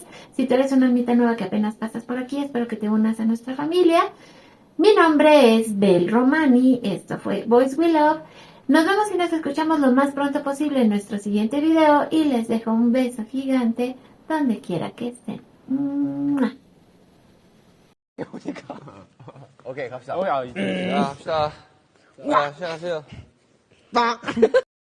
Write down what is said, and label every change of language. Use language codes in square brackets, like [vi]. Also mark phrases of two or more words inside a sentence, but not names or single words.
[es] Si tú eres una amita nueva que apenas pasas por aquí, espero que te unas a nuestra familia. Mi nombre es Bel Romani, esto fue Boys We Love. Nos vemos y nos escuchamos lo más pronto posible en nuestro siguiente video y les dejo un beso gigante donde quiera que estén. ¡Mua! [ko] 오케이 갑시다. 야, 자, 갑시다. 자, 시작하세요.